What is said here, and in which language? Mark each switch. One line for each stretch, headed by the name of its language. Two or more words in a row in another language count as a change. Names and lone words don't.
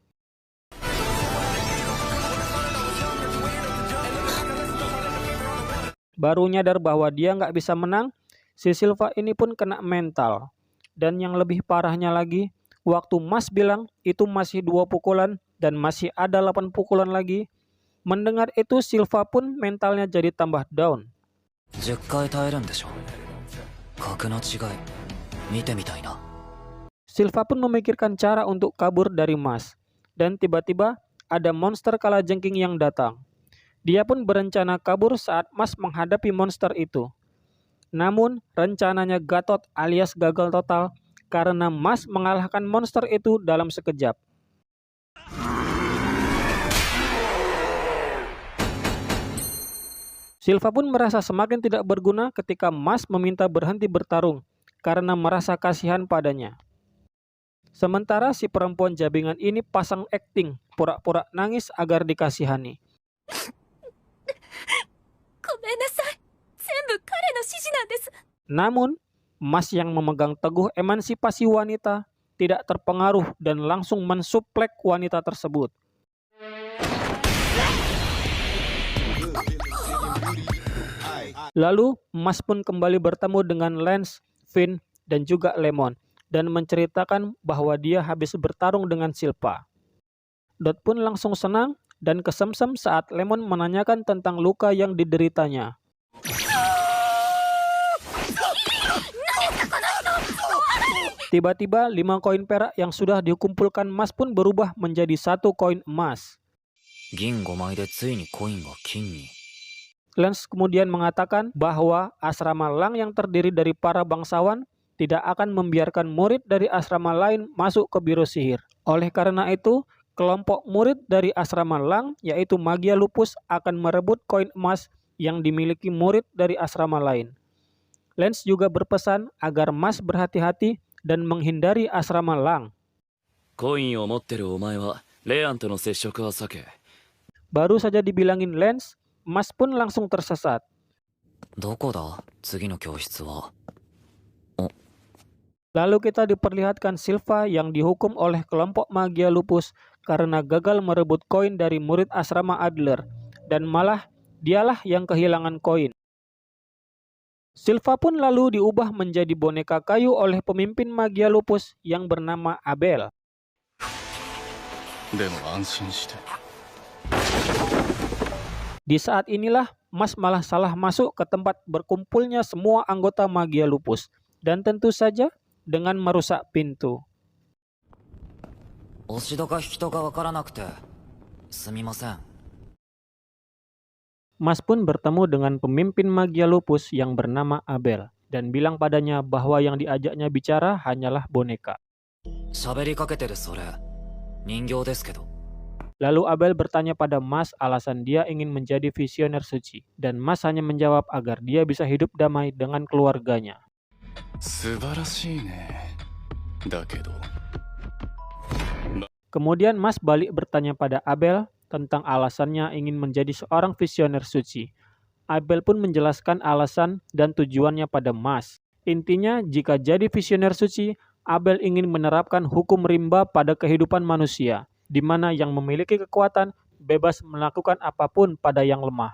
Indonesian: Baru nyadar bahwa dia nggak bisa menang, si Silva ini pun kena mental. Dan yang lebih parahnya lagi, waktu Mas bilang itu masih 2 pukulan dan masih ada 8 pukulan lagi, mendengar itu Silva pun mentalnya jadi tambah down.
Japanese: 10 回耐えるんでしょ。格の違い見てみたいな。
Indonesian: Silva pun memikirkan cara untuk kabur dari Mas. Dan tiba-tiba ada monster kalajengking yang datang. Dia pun berencana kabur saat Mas menghadapi monster itu. Namun, rencananya gatot alias gagal total karena Mas mengalahkan monster itu dalam sekejap. Silva pun merasa semakin tidak berguna ketika Mas meminta berhenti bertarung karena merasa kasihan padanya. Sementara si perempuan jabingan ini pasang akting, pura-pura nangis agar dikasihani.
Japanese: ごめんなさい。全部彼の指示なんです。
Indonesian: Namun, Mas yang memegang teguh emansipasi wanita tidak terpengaruh dan langsung mensuplek wanita tersebut. Lalu, Mas pun kembali bertemu dengan Lance, Finn, dan juga Lemon dan menceritakan bahwa dia habis bertarung dengan Silva. Dot pun langsung senang dan kesemsem saat Lemon menanyakan tentang luka yang dideritanya. Tiba-tiba 5 koin perak yang sudah dikumpulkan Mas pun berubah menjadi 1 koin emas.
Japanese: 銀5枚でついにコインが金に。
Indonesian: Lance kemudian mengatakan bahwa asrama Lang yang terdiri dari para bangsawan tidak akan membiarkan murid dari asrama lain masuk ke biro sihir. Oleh karena itu, kelompok murid dari asrama Lang, yaitu Magia Lupus, akan merebut koin emas yang dimiliki murid dari asrama lain. Lance juga berpesan agar Mas berhati-hati dan menghindari asrama Lang.
Japanese: コインを持ってるお前はレアンとの接触は避け。
Indonesian: Baru saja dibilangin Lance, Mas pun langsung tersesat.
Japanese: どこだ次の教室は。
Indonesian: Lalu kita diperlihatkan Silva yang dihukum oleh kelompok Magia Lupus karena gagal merebut koin dari murid asrama Adler, dan malah dialah yang kehilangan koin. Silva pun lalu diubah menjadi boneka kayu oleh pemimpin Magia Lupus yang bernama Abel.
Japanese: でも安心して。
Indonesian: Di saat inilah Mas malah salah masuk ke tempat berkumpulnya semua anggota Magia Lupus, dan tentu saja dengan merusak pintu.
Japanese: 押し戸か引き戸かわからなくてすみません。
Indonesian: Mas pun bertemu dengan pemimpin Magia Lupus yang bernama Abel dan bilang padanya bahwa yang diajaknya bicara hanyalah boneka.
Japanese: 喋りかけてるそれ人形ですけど。
Indonesian: Lalu Abel bertanya pada Mas alasan dia ingin menjadi visioner suci, dan Mas hanya menjawab agar dia bisa hidup damai dengan keluarganya.
Japanese: 素晴らしいね。だけど。
Indonesian: Kemudian Mas balik bertanya pada Abel tentang alasannya ingin menjadi seorang visioner suci. Abel pun menjelaskan alasan dan tujuannya pada Mas. Intinya, jika jadi visioner suci, Abel ingin menerapkan hukum rimba pada kehidupan manusia, di mana yang memiliki kekuatan bebas melakukan apapun pada yang lemah.